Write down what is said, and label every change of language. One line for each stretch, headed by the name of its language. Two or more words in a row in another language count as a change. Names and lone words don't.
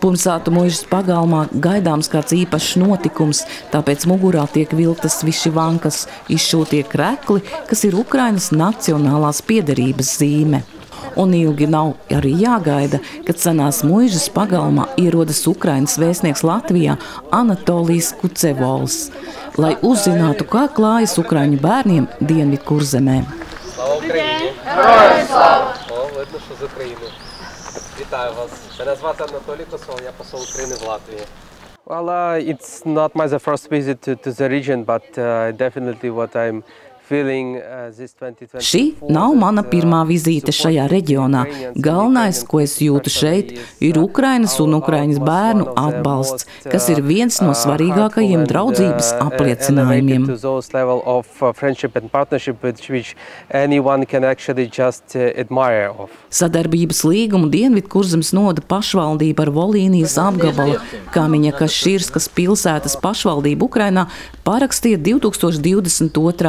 Latvian: Punsātu muižas pagalmā gaidāms kāds īpašs notikums, tāpēc mugurā tiek vilktas višivankas, izšūtie krekli, kas ir Ukrainas nacionālās piederības zīme. Un ilgi nav arī jāgaida, kad senās muižas pagalmā ierodas Ukrainas vēstnieks Latvijā Anatolijs Kucevols, lai uzzinātu, kā klājas ukraiņu bērniem Dienvidkurzemē.
Ukrainian: Слава Україні! Героям слава! О, видно, що з України. Вітаю вас. Мене звати Анатолій Косол, я посол України в Латвії.
English: Well, it's not my first visit to the region, but definitely what I'm
Latvian: Šī nav mana pirmā vizīte šajā reģionā. Galvenais, ko es jūtu šeit, ir Ukrainas un Ukraiņas bērnu atbalsts, kas ir viens no svarīgākajiem draudzības apliecinājumiem. Sadarbības līgumu Dienvidkurzemes novada pašvaldība ar Volīnijas apgabala Kamiņa Kaširskas pilsētas pašvaldību Ukrainā parakstīja 2022.